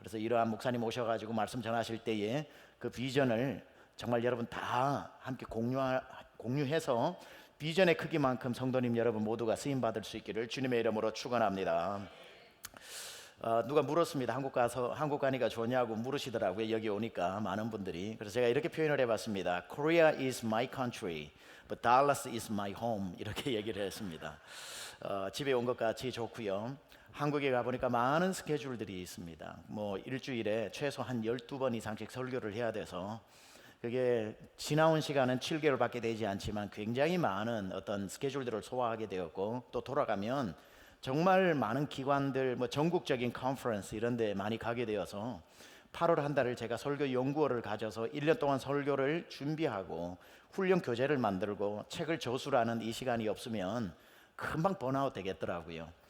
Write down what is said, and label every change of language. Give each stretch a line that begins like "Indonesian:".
Korean: 그래서 이러한 목사님 오셔가지고 말씀 전하실 때에 그 비전을 정말 여러분 다 함께 공유해서 비전의 크기만큼 성도님 여러분 모두가 쓰임받을 수 있기를 주님의 이름으로 축원합니다. 누가 물었습니다. 한국 가니까 좋냐고 물으시더라고요. 여기 오니까 많은 분들이. 그래서 제가 이렇게 표현을 해봤습니다.
English: Korea is my country, but Dallas is my home.
Korean: 이렇게 얘기를 했습니다. 집에 온 것 같이 좋고요. 한국에 가보니까 많은 스케줄들이 있습니다. 뭐 일주일에 최소 한 12번 이상씩 설교를 해야 돼서 그게 지나온 시간은 7개월밖에 되지 않지만 굉장히 많은 어떤 스케줄들을 소화하게 되었고 또 돌아가면 정말 많은 기관들 뭐 전국적인 컨퍼런스 이런 데 많이 가게 되어서 8월 한 달을 제가 설교 연구원을 가져서 1년 동안 설교를 준비하고 훈련 교재를 만들고 책을 저술하는 이 시간이 없으면 금방 번아웃 되겠더라고요.